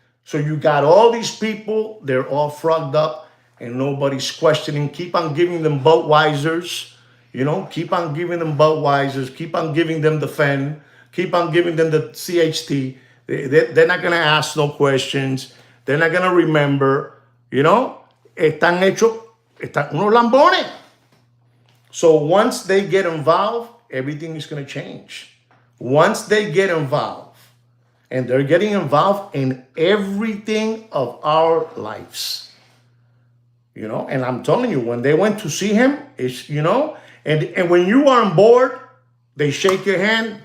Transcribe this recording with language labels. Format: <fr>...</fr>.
<en>So you got all these people, they're all frogged up and nobody's questioning. Keep on giving them Budweisers. You know, keep on giving them Budweisers. Keep on giving them the Fen. Keep on giving them the CHT. They're not going to ask no questions. They're not going to remember. You know,</en> <es>están unos lambones.</es> <en>So once they get involved, everything is going to change. Once they get involved, and they're getting involved in everything of our lives. You know, and I'm telling you, when they went to see him, it's, you know, and when you are on board, they shake your hand.</en>